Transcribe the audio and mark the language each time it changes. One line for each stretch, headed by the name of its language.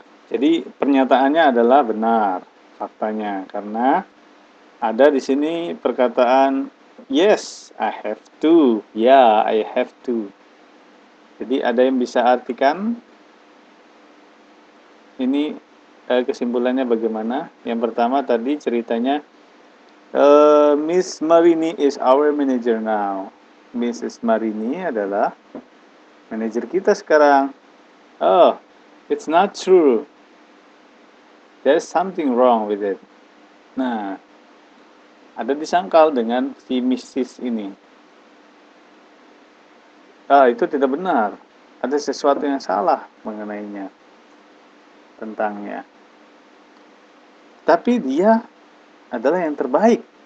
Indonesian: Jadi pernyataannya adalah benar faktanya karena ada di sini perkataan
English: yes, I have to. Yeah, I have to.
Indonesian: Jadi ada yang bisa artikan ini kesimpulannya bagaimana? Yang pertama tadi ceritanya Miss Marini
English: is our manager now. Mrs.
Indonesian: Marini adalah manajer kita sekarang.
English: Oh, it's not true. There's something wrong with it.
Indonesian: Nah, ada disangkal dengan si Mrs. ini. Itu tidak benar. Ada sesuatu yang salah mengenainya, tentangnya. Tapi dia adalah yang terbaik.